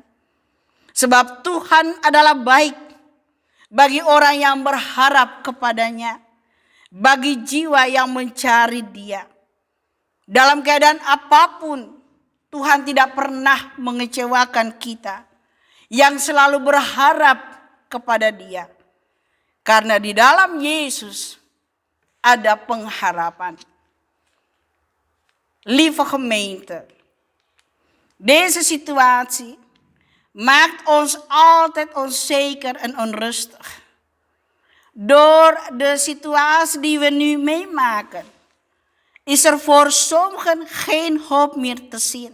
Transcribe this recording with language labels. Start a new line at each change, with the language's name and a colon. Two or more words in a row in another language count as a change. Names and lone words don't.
Indonesian: Sebab Tuhan adalah baik bagi orang yang berharap kepadanya, bagi jiwa yang mencari Dia. Dalam keadaan apapun, Tuhan tidak pernah mengecewakan kita yang selalu berharap kepada Dia. Karena di dalam Yesus ada pengharapan.
Dutch: Lieve gemeente, deze situatie maakt ons altijd onzeker en onrustig. Door de situatie die we nu meemaken, is er voor sommigen geen hoop meer te zien.